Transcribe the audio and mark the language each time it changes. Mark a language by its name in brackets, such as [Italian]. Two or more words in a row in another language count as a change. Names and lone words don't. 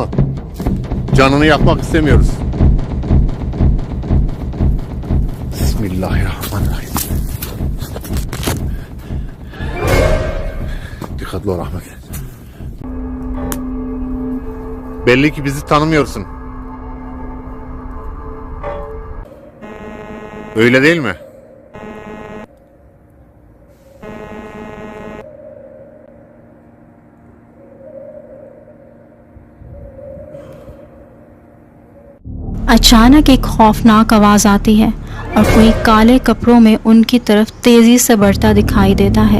[Turkish] Canını yakmak istemiyoruz. Bismillahirrahmanirrahim. Dikkatli ol Ahmet. Belli ki bizi tanımıyorsun. Öyle değil mi? [Urdu] اچانک ایک خوفناک آواز آتی ہے اور کوئی کالے کپڑوں میں ان کی طرف تیزی سے بڑھتا دکھائی دیتا ہے.